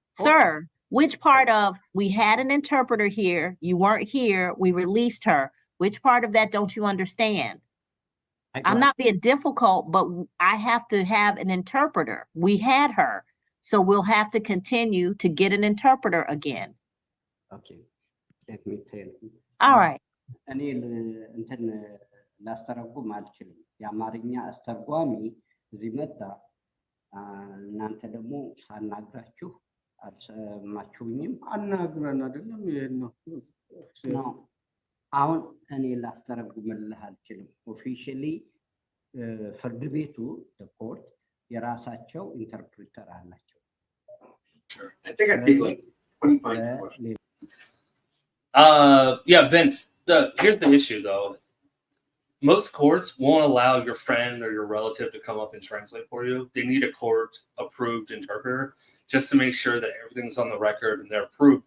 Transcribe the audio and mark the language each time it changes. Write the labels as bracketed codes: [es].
[en] Sir, which part of we had an interpreter here, you weren't here, we released her. Which part of that don't you understand? I'm not being difficult, but I have to have an interpreter. We had her. So we'll have to continue to get an interpreter again. Okay, let me tell you. All right. [am] እኔ እንትን ላስተረጉም አልችልም። የአማርኛ አስተርጓሚ እዚህ መጣ። እናንተ ደግሞ ሳናግራችሁ አልሰማችሁኝም። አናግረን አይደለም ይሄን ነው። አሁን እኔ ላስተረጉምልህ አልችልም። ኦፊሻሊ ፍርድ ቤቱ ኮርት የራሳቸው ኢንተርፕሪተር አላቸው። [en] I think I'd be like 25. Yeah, Vince, here's the issue though. Most courts won't allow your friend or your relative to come up and translate for you. They need a court approved interpreter just to make sure that everything's on the record and they're approved.